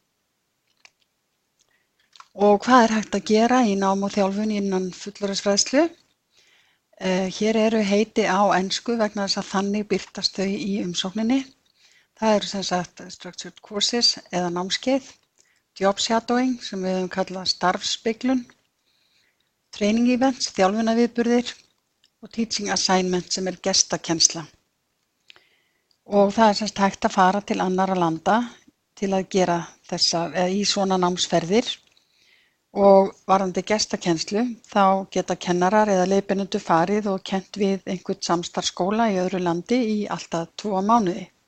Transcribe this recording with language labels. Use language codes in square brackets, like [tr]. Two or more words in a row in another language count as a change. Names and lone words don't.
[is] Og hvað er hægt að gera í nám og þjálfun innan fullorðinsfræðslu? Hér eru heiti á ensku vegna þess að þannig birtast þau í umsókninni. Það eru sem sagt [en] structured courses [is] eða námskeið, [en] job shadowing [is] sem við höfum kallað starfsspeglun, [en] training events, [is] þjálfunarviðburðir og [en] teaching assignment [is] sem er gestakennsla. Og það er semst hægt að fara til annarra landa til að gera í svona námsferðir og varðandi gestakennslu þá geta kennarar eða leiðbeinendur farið og kennt við einhvern samstarfsskóla í öðru landi í alltaf 2 mánuði.